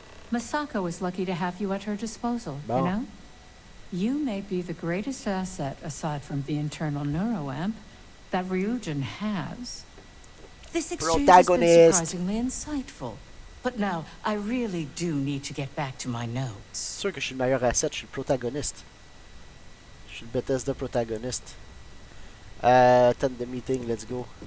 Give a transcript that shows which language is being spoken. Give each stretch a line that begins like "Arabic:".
English: Masako is lucky to have you at her disposal, you
French: Bon.
English: know? You may be the greatest asset, aside from the internal neuroamp, that Ryujin has. This exchange has been Protagonist. surprisingly insightful. But now, I really do need to get back to my notes.
French: C'est sûr que je suis le meilleur asset, je suis le protagoniste. Je suis le Bethesda protagoniste.
English: Attend the meeting, let's go.